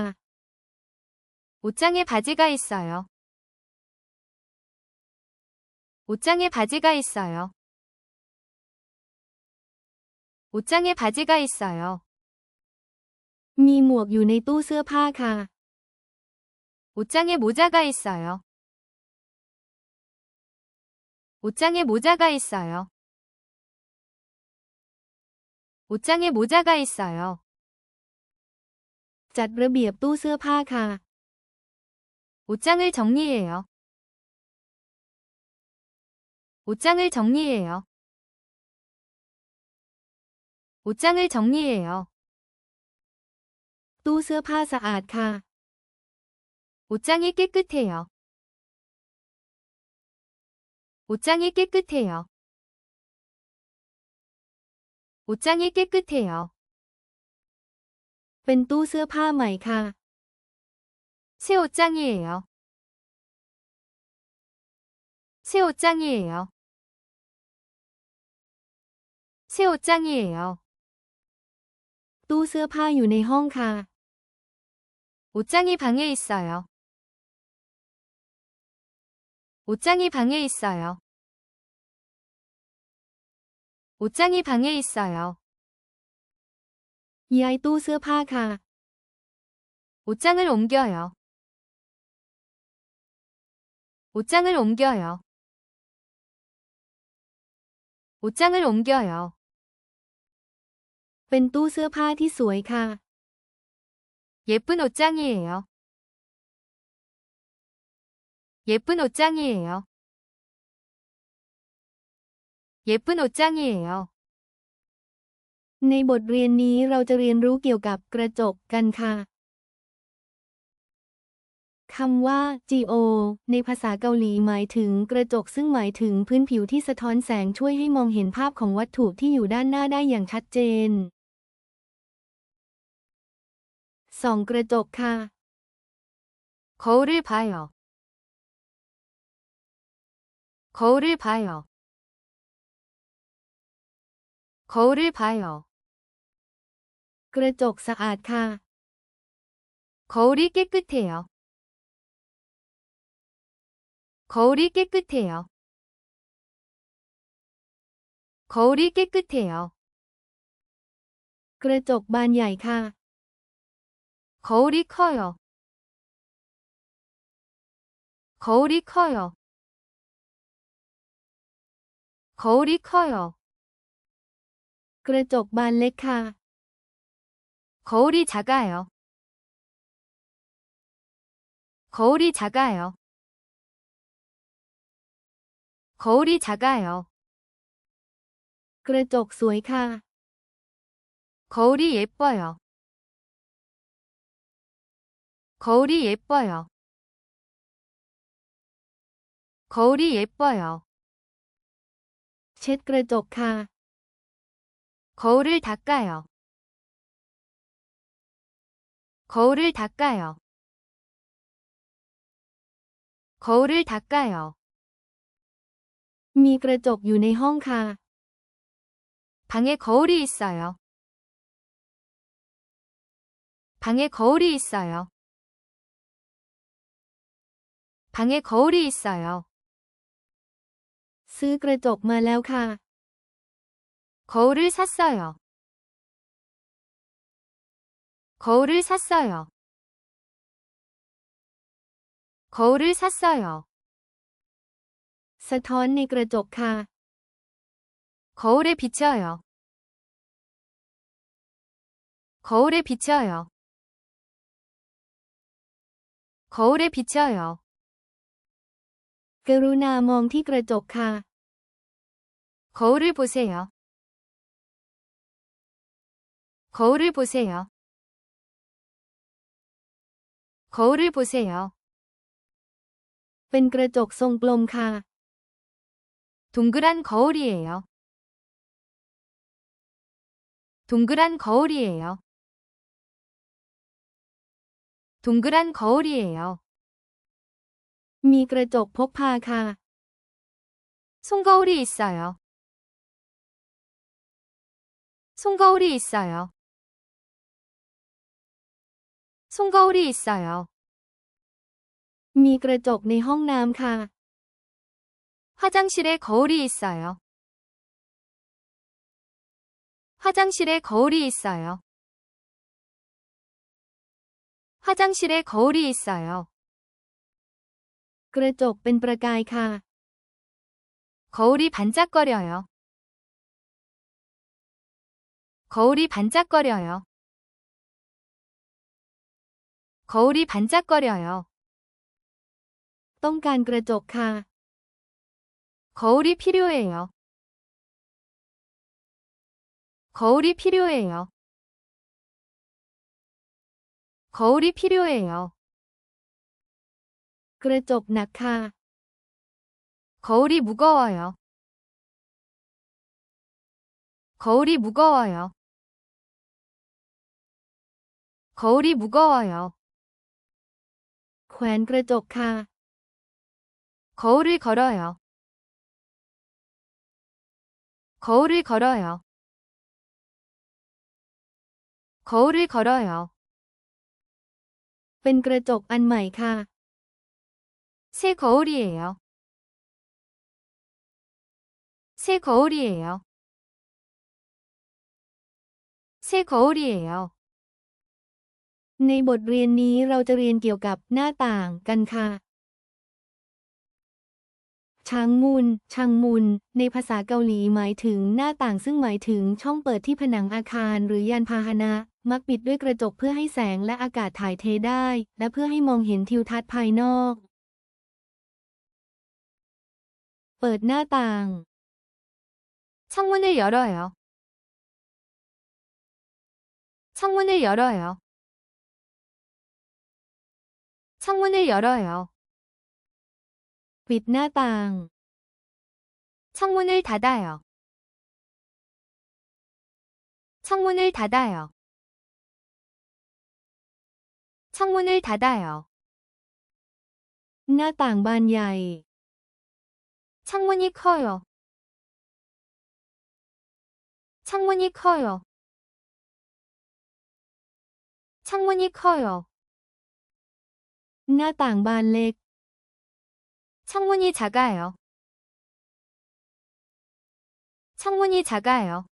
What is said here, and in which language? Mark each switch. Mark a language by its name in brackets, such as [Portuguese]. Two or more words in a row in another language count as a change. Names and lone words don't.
[Korean] 옷장에 바지가 있어요. 옷장에 바지가 있어요. 옷장에 바지가 있어요. [Thai] มีหมวกอยู่ในตู้เสื้อผ้าค่ะ [Korean] 옷장에 모자가 있어요. 옷장에 모자가 있어요. 옷장에 모자가 있어요. [Thai] จัดระเบียบตู้เสื้อผ้าค่ะ [Korean] 옷장을 정리해요. 옷장을 정리해요. 옷장을 정리해요. [Thai] ตู้เสื้อผ้าสะอาดค่ะ [Korean] 옷장이 깨끗해요. 옷장이 깨끗해요. 옷장이 깨끗해요. [Thai] เป็นตู้เสื้อผ้าใหม่ค่ะ [Korean] 새 옷장이에요. 새 옷장이에요. 새 옷장이에요. [Thai] ตู้เสื้อผ้าอยู่ในห้องค่ะ [Korean] 옷장이 방에 있어요. 옷장이 방에 있어요. 옷장이 방에 있어요. [Thai] ย้ายตู้เสื้อผ้าค่ะ [Korean] 옷장을 옮겨요. 옷장을 옮겨요. 옷장을 옮겨요. [Thai] เป็นตู้เสื้อผ้าที่สวยค่ะ [Korean] 예쁜 옷장이에요. 예쁜 옷장이에요. 예쁜 옷장이에요. [Thai] ในบทเรียนนี้เราจะเรียนรู้เกี่ยวกับกระจกกันค่ะ คำว่า "geo" ในภาษาเกาหลีหมายถึงกระจกซึ่งหมายถึงพื้นผิวที่สะท้อนแสงช่วยให้มองเห็นภาพของวัตถุที่อยู่ด้านหน้าได้อย่างชัดเจน ส่องกระจกค่ะ [Korean] 거울을 봐요. 거울을 봐요. 거울을 봐요. [Thai] กระจกสะอาดค่ะ [Korean] 거울이 깨끗해요. 거울이 깨끗해요. 거울이 깨끗해요. [Thai] กระจกบานใหญ่ค่ะ [Korean] 거울이 커요. 거울이 커요. 거울이 커요. [Thai] กระจกบานเล็กค่ะ [Korean] 거울이 작아요. 거울이 작아요. 거울이 작아요. [Thai] กระจกสวยค่ะ [Korean] 거울이 예뻐요. 거울이 예뻐요. 거울이 예뻐요. [Thai] เช็ดกระจกค่ะ [Korean] 거울을 닦아요. 거울을 닦아요. 거울을 닦아요. [Thai] มีกระจกอยู่ในห้องค่ะ [Korean] 방에 거울이 있어요. 방에 거울이 있어요. 방에 거울이 있어요. [Thai] ซื้อกระจกมาแล้วค่ะ [Korean] 거울을 샀어요. 거울을 샀어요. 거울을 샀어요. [Thai] สะท้อนในกระจกค่ะ [Korean] 거울에 비춰요. 거울에 비춰요. 거울에 비춰요. [Thai] กรุณามองที่กระจกค่ะ [Korean] 거울을 보세요. 거울을 보세요. 거울을 보세요. [Thai] เป็นกระจกทรงกลมค่ะ [Korean] 동그란 거울이에요. 동그란 거울이에요. 동그란 거울이에요. [Thai] มีกระจกพกพาค่ะ [Korean] 손거울이 있어요. 손거울이 있어요. 손거울이 있어요. [Thai] มีกระจกในห้องน้ำค่ะ [Korean] 화장실에 거울이 있어요. 화장실에 거울이 있어요. 화장실에 거울이 있어요. [Thai] กระจกเป็นประกายค่ะ [Korean] 거울이 반짝거려요. 거울이 반짝거려요. 거울이 반짝거려요. [Thai] ต้องการกระจกค่ะ [Korean] 거울이 필요해요. 거울이 필요해요. 거울이 필요해요. [Thai] กระจกหนักค่ะ [Korean] 거울이 무거워요. 거울이 무거워요. 거울이 무거워요. [Thai] แขวนกระจกค่ะ [Korean] 거울을 걸어요. 거울을 걸어요. 거울을 걸어요. [Thai] เป็นกระจกอันใหม่ค่ะ [Korean] 새 거울이에요. 새 거울이에요. 새 거울이에요. [Thai] ในบทเรียนนี้เราจะเรียนเกี่ยวกับหน้าต่างกันค่ะชางมุนในภาษาเกาหลีหมายถึงหน้าต่างซึ่งหมายถึงช่องเปิดที่ผนังอาคารหรือยานพาหนะมักปิดด้วยกระจกเพื่อให้แสงและอากาศถ่ายเทได้และเพื่อให้มองเห็นทิวทัศน์ภายนอก เปิดหน้าต่าง [Korean] 창문을 열어요. 창문을 열어요. 창문을 열어요. [Thai] ปิดหน้าต่าง [Korean] 창문을 닫아요. 창문을 닫아요. 창문을 닫아요. [Thai] หน้าต่างบานใหญ่ [Korean] 창문이 커요. 창문이 커요. 창문이 커요. [Thai] หน้าต่างบานเล็ก [Korean] 창문이 작아요. 창문이 작아요.